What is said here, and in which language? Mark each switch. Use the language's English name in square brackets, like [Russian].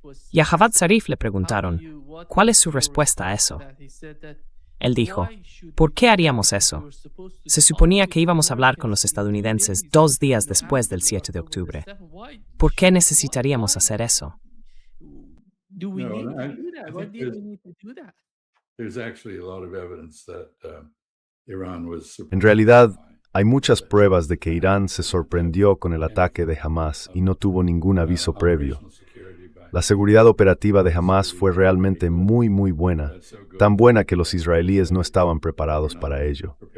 [Spanish] Y a Javad Zarif le preguntaron, ¿cuál es su respuesta a eso? Él dijo, ¿por qué haríamos eso? Se suponía que íbamos a hablar con los estadounidenses 2 días después del 7 de octubre. ¿Por qué necesitaríamos hacer eso? [English] No, I think there's actually a lot of evidence that Iran was [Spanish] En realidad, hay muchas pruebas de que Irán se sorprendió con el ataque de Hamas y no tuvo ningún aviso previo. La seguridad operativa de Hamas fue realmente muy buena, tan buena que los israelíes no estaban preparados para ello.